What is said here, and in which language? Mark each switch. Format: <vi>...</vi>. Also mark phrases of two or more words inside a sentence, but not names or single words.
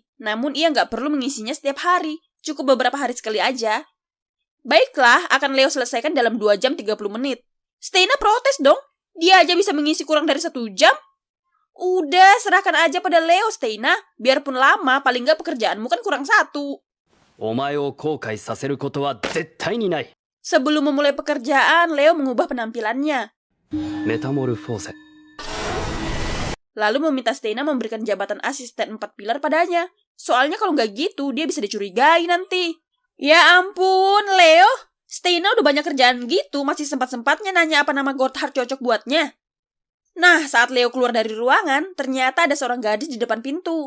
<id>Namun ia nggak perlu mengisinya setiap hari. Cukup beberapa hari sekali aja. Baiklah, akan Leo selesaikan dalam 2 jam 30 menit. Steina protes dong. Dia aja bisa mengisi kurang dari 1 jam. Udah, serahkan aja pada Leo, Steina. Biarpun lama, paling nggak pekerjaanmu kan kurang 1.</id> <ja>お前を後悔させることは絶対にない。</ja> <id>Sebelum memulai pekerjaan, Leo mengubah penampilannya.</id> <ja>メタモルフォーゼ。</ja> <id>Lalu meminta Steina memberikan jabatan asisten 4 pilar padanya. Soalnya kalau nggak gitu, dia bisa dicurigai nanti. Ya ampun, Leo. Steina udah banyak kerjaan gitu, masih sempat-sempatnya nanya apa nama Gotthard cocok buatnya. Nah, saat Leo keluar dari ruangan, ternyata ada seorang gadis di depan pintu.</id>